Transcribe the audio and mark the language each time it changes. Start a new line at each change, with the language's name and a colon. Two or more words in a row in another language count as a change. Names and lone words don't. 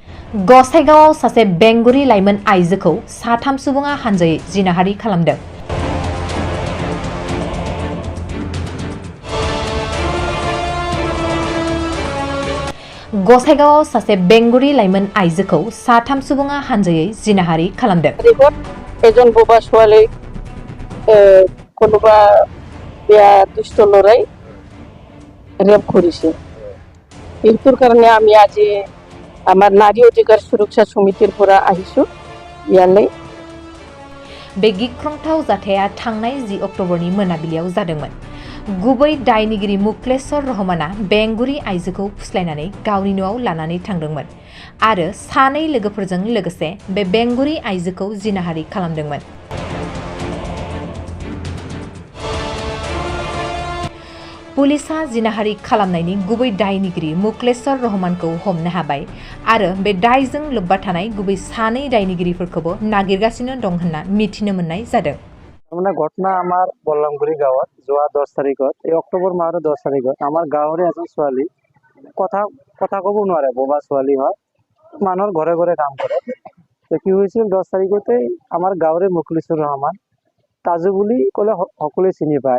Bodo: गसाइगावआव सासे बेंगुरि लाइमोन आइजोखौ साथाम सुबुङा हानजायै जिनाहारि खालामदों। गसाइगावआव सासे बेंगुरि लाइमोन आइजोखौ साथाम सुबुङा हानजायै जिनाहारि खालामदों।
Assamese: एজন বোবা ছোৱালী কোনোবা বেয়া দুষ্ট ল'ৰাই ৰেপ কৰিছে। এইটোৰ কাৰণে আমি আজি আমাৰ নাৰী অধিকাৰ সুৰক্ষা সমিতিৰ পৰা আহিছো ইয়ালৈ।
Bodo: बे गिख्रंथाव जाथाया थांनाय 10 अक्ट'बरनि मोनाबिलियाव जादोंमोन। गुबै दायनिगिरि मुक्लेश्वर रहमाना बेंगुरि आइजोखौ फुस्लायनानै गावनि न'आव लानानै थांदोंमोन आरो सानै लोगोफोरजों लोगोसे बे बेंगुरि आइजोखौ जिनाहारि खालामदोंमोन। पुलिसा जिनाहारि खालामनायनि गुबै दायनिगिरि मुक्लेश्वर रहमानखौ हमनो हाबाय आरो बे दायजों लोब्बा थानाय गुबै सानै दायनिगिरिफोरखौबो नागिरगासिनो दं होनना मिथिनो मोननाय जादों।
Assamese: মানে ঘটনা আমাৰ বল্লামগুৰি গাঁৱত যোৱা 10 তাৰিখত এই অক্টোবৰ মাহৰ 10 তাৰিখত আমাৰ গাঁৱৰে এজন ছোৱালী কথা ক'ব নোৱাৰে, বোবা ছোৱালী হয়, মানুহৰ ঘৰে ঘৰে কাম কৰে। তো কি হৈছিল 10 তাৰিখতে আমাৰ গাঁৱৰে মুখলিছুৰ ৰহমান তাজু বুলি ক'লে সকলোৱে চিনি পায়।